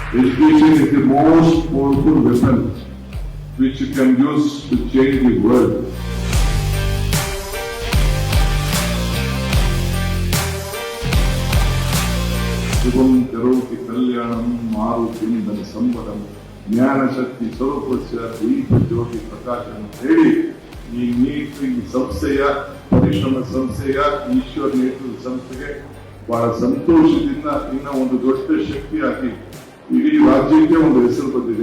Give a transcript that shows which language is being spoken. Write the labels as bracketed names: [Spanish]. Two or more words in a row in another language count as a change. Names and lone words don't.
[English] Education is the most powerful weapon which you can use to change the world. [Sanskrit] శుభం కరోతి కళ్యాణం మారుతి ధన సంపదం ಜ್ಞಾನಶಕ್ತಿ ಸ್ವರೂಪಸ್ಯ ದೀಪ ಜ್ಯೋತಿ ಪ್ರಕಾಶನ [Kannada] ಹೇಳಿ ಈ ನೀಟ್ ಈ ಸಂಸ್ಥೆಯ ಪರಿಶ್ರಮ ಸಂಸ್ಥೆಯ ಈಶ್ವರ ನೇತೃತ್ವದ ಸಂಸ್ಥೆಗೆ ಬಹಳ ಸಂತೋಷದಿಂದ ಇನ್ನ ಒಂದು ದೊಡ್ಡ ಶಕ್ತಿಯಾಗಿ ಇಡೀ ರಾಜ್ಯಕ್ಕೆ ಒಂದು ಹೆಸರು ಬಂದಿದೆ.